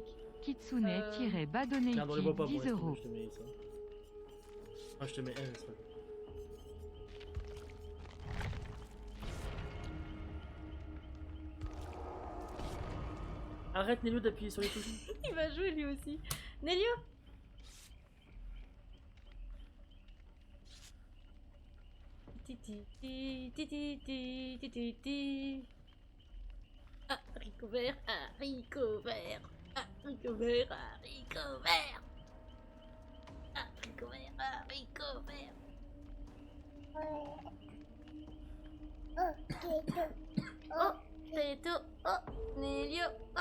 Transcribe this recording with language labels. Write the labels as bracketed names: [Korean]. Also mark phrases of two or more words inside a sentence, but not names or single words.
[French] Kitsune-Badonate Regarde, on les voit pas pour 10 rester, euros. je te mets ça. Ah, je te mets elle, ça. Arrête Nelio d'appuyer sur les touches. Il va jouer lui aussi. Nélio. Titi, titi, titi, titi, titi. Haricot vert, haricot vert, haricot vert, haricot vert. Haricot vert, haricot vert. Oh, Teto, oh, Nélio, oh.